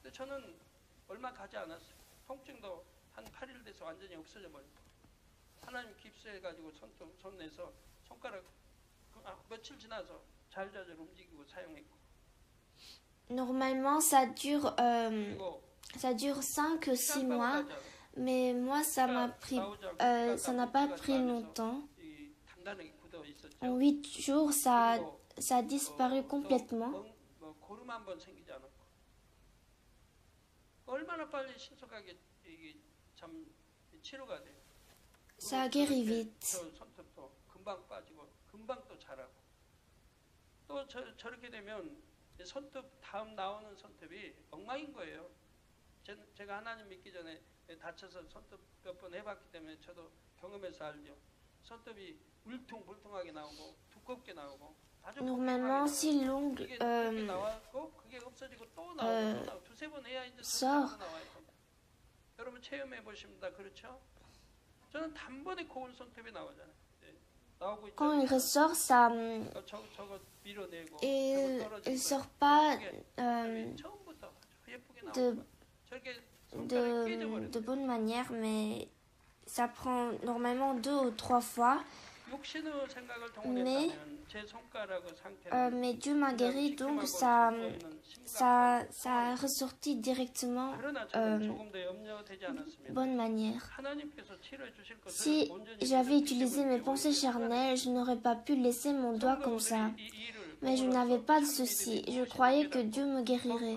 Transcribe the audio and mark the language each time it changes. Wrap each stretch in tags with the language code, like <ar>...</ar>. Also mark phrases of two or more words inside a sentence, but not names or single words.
<fr>Normalement, ça dure 5 ou 6 mois, mais moi, ça n'a pas pris longtemps. En 8 jours, ça a disparu complètement.</fr> <ko>보름 한 번 생기지 않았고 얼마나 빨리 신속하게 이게 참 치료가 돼요.</ko> <fr>Ça guérit vite.</fr> <ko>저 손톱도 금방 빠지고 금방 또 자라고 또 저렇게 되면 손톱 다음 나오는 손톱이 엉망인 거예요. 제가 하나님 믿기 전에 다쳐서 손톱 몇 번 해봤기 때문에 저도 경험해서 알죠. 손톱이 울퉁불퉁하게 나오고 두껍게 나오고 아주</ko> <fr>Normalement, si l'ongle</fr> <ko>나왔고 그게 없어지고 또 나오고 두세 번 해야 이제</ko> <fr>sort,</fr> <ko>나와요. 여러분 체험해 보십니다. 그렇죠? 저는 단번에 고운 손톱이 나오잖아요. 나오고</ko> <fr>quand il ressort, ça,</fr> <ko>저거 밀어내고</ko> <fr>il sort pas</fr> <ko>처음부터 예쁘게 나오고 저렇게</ko> <fr>de bonne manière, mais ça prend normalement 2 ou 3 fois.</fr> <ko>육신의 생각을 동원했다면 제 손가락의</ko> <fr>Mais Dieu m'a guéri, donc ça a ressorti directement bonne manière. Si j'avais utilisé mes pensées charnelles, je n'aurais pas pu laisser mon doigt comme ça. Mais je n'avais pas de souci. Je croyais que Dieu me guérirait.</fr>